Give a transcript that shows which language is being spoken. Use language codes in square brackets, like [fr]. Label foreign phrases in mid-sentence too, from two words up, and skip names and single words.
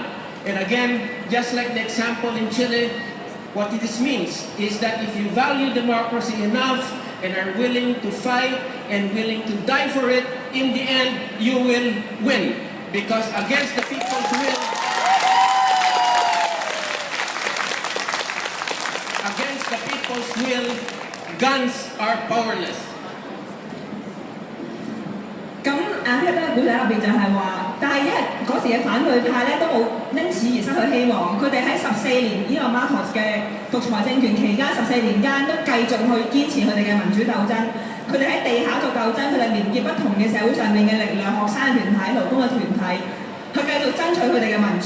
[en] And again, just like the example in Chile, what this means is that if you value democracy enough and are willing to fight and willing to die for it, in the end, you will win. Because against the people's will, guns are powerless. [yue] 咁菲律賓嘅古仔入邊就係話，但係因為嗰時嘅反對派咧都冇因此而失去希望，佢哋喺14年呢個 Marcos 嘅獨裁政權期間14年間都繼續去堅持佢哋嘅民主鬥爭。佢哋喺地下做鬥爭，佢哋連結不同嘅社會上面嘅力量、學生團體、勞工嘅團體，去繼續爭取佢哋嘅民主。